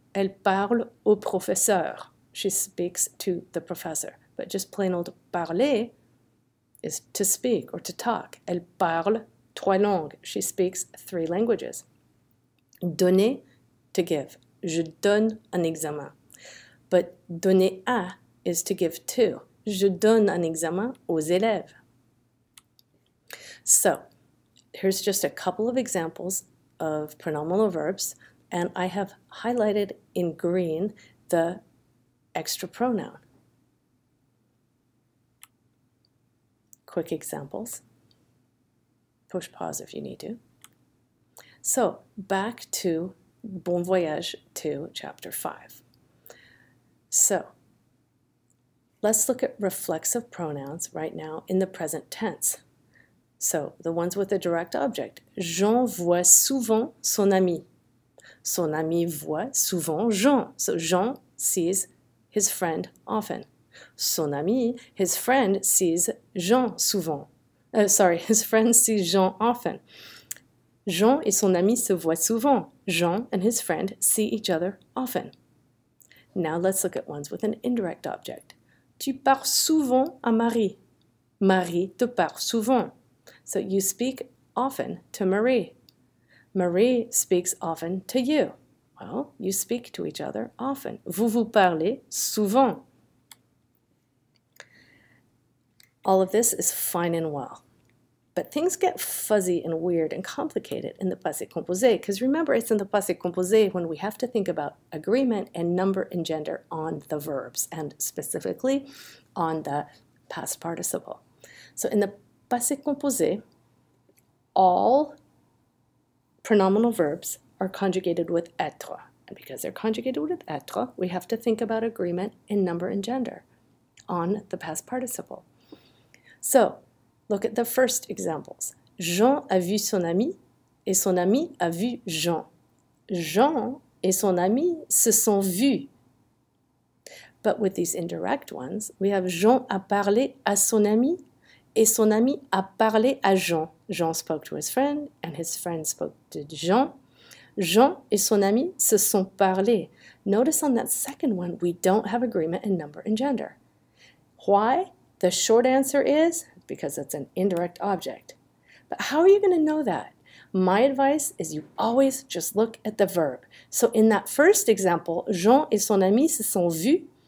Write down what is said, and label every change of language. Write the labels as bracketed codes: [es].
[fr] Elle parle au professeur. [en] She speaks to the professor. But just plain old parler is to speak or to talk. [fr] Elle parle 3 langues. [en] She speaks 3 languages. [fr] Donner, [en] to give. [fr] Je donne un examen. [en] But donner à is to give to. [fr] Je donne un examen aux élèves. [en] So, here's just a couple of examples of pronominal verbs, and I have highlighted in green the extra pronoun. Quick examples. Push pause if you need to. So, back to Bon Voyage 2, chapter 5. So, let's look at reflexive pronouns right now in the present tense. So, the ones with the direct object. [fr] Jean voit souvent son ami. Son ami voit souvent Jean. [en] So, Jean sees his friend often. [fr] Son ami, [en] his friend sees Jean souvent. His friend sees Jean often. [fr] Jean et son ami se voient souvent. [en] Jean and his friend see each other often. Now let's look at ones with an indirect object. [fr] Tu parles souvent à Marie. Marie te parle souvent. [en] So you speak often to Marie. Marie speaks often to you. Well, you speak to each other often. [fr] Vous vous parlez souvent. [en] All of this is fine and well. But things get fuzzy and weird and complicated in the passé composé, because remember, it's in the passé composé when we have to think about agreement and number and gender on the verbs, and specifically on the past participle. So in the passé composé, all pronominal verbs are conjugated with être. And because they're conjugated with être, we have to think about agreement in number and gender on the past participle. So, look at the first examples. [fr] Jean a vu son ami et son ami a vu Jean. Jean et son ami se sont vus. [en] But with these indirect ones, we have [fr] Jean a parlé à son ami et son ami a parlé à Jean. [en] Jean spoke to his friend and his friend spoke to Jean. [fr] Jean et son ami se sont parlé. [en] Notice on that second one, we don't have agreement in number and gender. Why? The short answer is because it's an indirect object. But how are you going to know that? My advice is you always just look at the verb. So in that first example, [fr] Jean et son ami se sont vus.